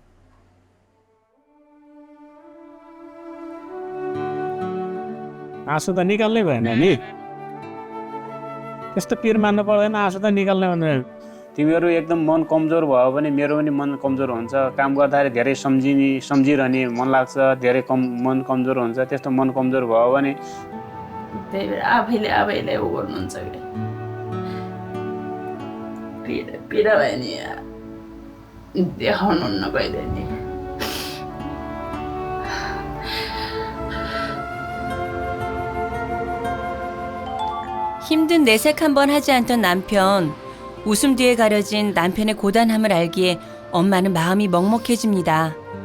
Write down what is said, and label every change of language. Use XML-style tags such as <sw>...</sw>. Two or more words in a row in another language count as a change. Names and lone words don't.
<ne>आँसु त निकाल्नै भएन नि त्यस्तो पिर मान्नु पर्दैन आँसु त निकाल्नै भनेर तिमीहरू एकदम मन कमजोर भयो भने मेरो पनि मन कमजोर हुन्छ काम गर्दाखेरि धेरै सम्झिरहने मन लाग्छ धेरै मन कमजोर हुन्छ त्यस्तो मन कमजोर भयो भने त्यही भएर आफैले उ गर्नुहुन्छ कि पीडा भयो नि देखाउनुहुन्न कहिले नि</ne> <ko>힘든 내색 한 번 하지 않던 남편. 웃음 뒤에 가려진 남편의 고단함을 알기에 엄마는 마음이 먹먹해집니다.</ko>